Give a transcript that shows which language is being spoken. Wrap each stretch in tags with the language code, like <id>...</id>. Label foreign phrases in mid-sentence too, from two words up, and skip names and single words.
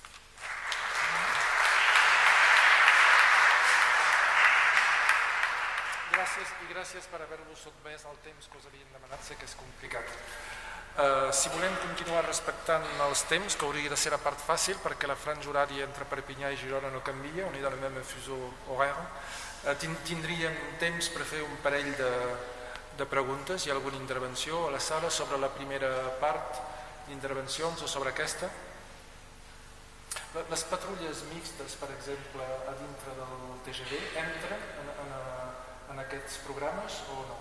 <ca>Gràcies per haver-vos sotmès al temps que us havien demanat, sé que és complicat. Si volem continuar respectant els temps, que hauria de ser la part fàcil, perquè la franja horària entre Perpinyà i Girona no canvia, on hi ha el</ca> <fr>même fuseau horaire,</fr> <ca>tindríem temps per fer un parell de preguntes. Hi ha alguna intervenció a la sala sobre la primera part d'intervencions o sobre aquesta? Les patrulles mixtes, per exemple, a dintre del TGV, entren en aquests programes o no?</ca>